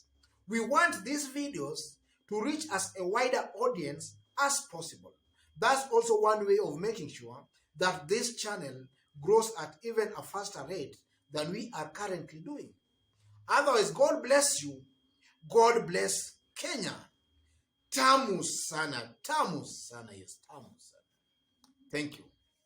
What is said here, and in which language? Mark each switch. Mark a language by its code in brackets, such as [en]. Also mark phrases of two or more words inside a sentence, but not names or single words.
[en] We want these videos to reach as a wider audience as possible. That's also one way of making sure that this channel grows at even a faster rate than we are currently doing. Otherwise, God bless you. God bless Kenya. [sw] tamu sana, tamu sana, yes, tamu sana. [en] Thank you.